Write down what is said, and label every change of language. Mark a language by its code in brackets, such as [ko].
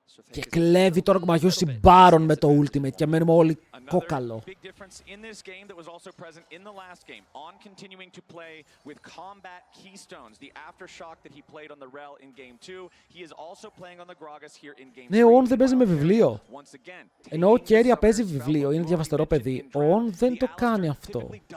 [el] Και κλέβει τώρα ο Κμαγιούς Baron με το ultimate και μένουμε όλοι κόκαλο. [en] Big difference in this game that was also present in the last game. On continuing to play with combat keystones, the aftershock that he played on the Rel in game 2, he is also playing on the Gragas here in game 3. [el] Ναι, ο On δεν παίζει με βιβλίο. Ενώ ο Keria παίζει βιβλίο, είναι διαβαστερό παιδί. Ο On δεν το κάνει αυτό.